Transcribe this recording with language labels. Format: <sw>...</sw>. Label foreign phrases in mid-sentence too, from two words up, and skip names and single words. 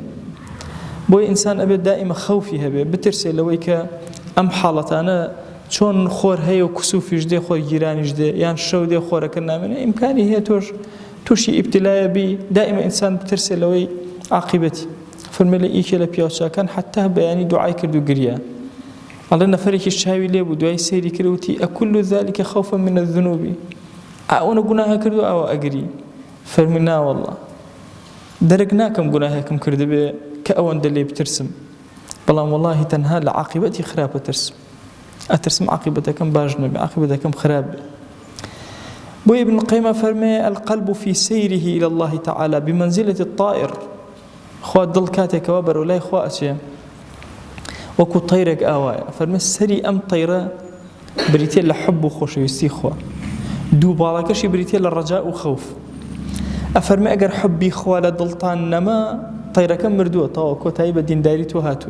<ckb>بۆی ئینسان ئەبێت دائیمە خەوفی هەبێ، بترسێ لەوەی کە ئەم حاڵەتانە چۆن خۆر هەیە و کسوفیش دێ خۆر گیرانیش دێ یان شەو دێ خۆرەکە نامێنێ ئیمکانی هەیە تۆش تووشی ئیبتیلایە بی دائیمە ئینسان بترسێ لەوەی عاقبەتی فەرمێ لە ئیکێ لە پیاوچاکان حتا بەیانی دوعای کرد و گریا ئەڵێ نەفەرێکیش چاوی لێ بوو دوای سەیری کرد وتی</ckb> <ar>ئەکل ذلك خوفا من الذنوب</ar> <ckb>ئەوەنە گوناها کرد و ئەوە ئەگری فەرمی نا وەڵڵا دەرەک ناکەم گوناهێکم کردبێ کە ئەوەندە لێ بترسم بەڵام وەڵاهی تەنها لە عاقبەتی خراپە ترسم ئەترسم عاقبەتەکەم باش نەبێ عاقبەتەکەم خراپ بێ بۆ ابن القيم فەرمێ</ckb> <ar>القلب في سيره إلى الله تعالى بمنزلة الطائر</ar> <ckb>خوا دڵ کاتێکەوە بەرەو لای خوا ئەچێ وەکو تەیرێک ئاوایە فەرمێ سەری ئەم تەیرە بریتێ لە حب و خۆشەویستی خوا دوو باڵەکەشی بریتێ لە ڕەجاء و خەوف ئەفەرمێ ئەگەر حبی خوا لە دڵتان نەما تەیرەکە مردووە تەواو کۆتایی بە دینداری تۆ هاتووە</ckb>